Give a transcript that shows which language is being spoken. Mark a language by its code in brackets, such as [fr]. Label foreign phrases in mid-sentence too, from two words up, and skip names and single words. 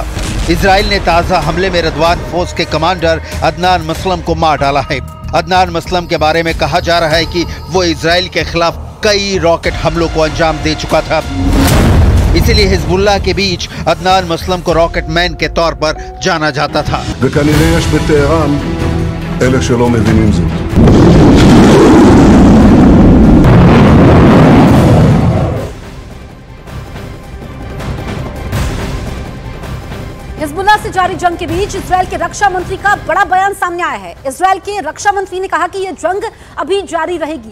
[hi] इजराइल ने ताज़ा हमले में रदवान फोर्स के कमांडर अदनान मसलम को मार डाला है। अदनान मसलम के बारे में कहा जा रहा है कि वो इजराइल के खिलाफ कई रॉकेट हमलों को अंजाम दे चुका था। इसीलिए हिजबुल्लाह के बीच अदनान मसलम को [en] rocket man [hi] के तौर पर जाना जाता था। [he] וכנראה יש בטהרן אלה שלא מבינים זאת. [hi] हिजबुल्लाह से जारी जंग के बीच इजराइल के रक्षा मंत्री का बड़ा बयान सामने आया है। इजराइल के रक्षा मंत्री ने कहा कि यह जंग अभी जारी रहेगी।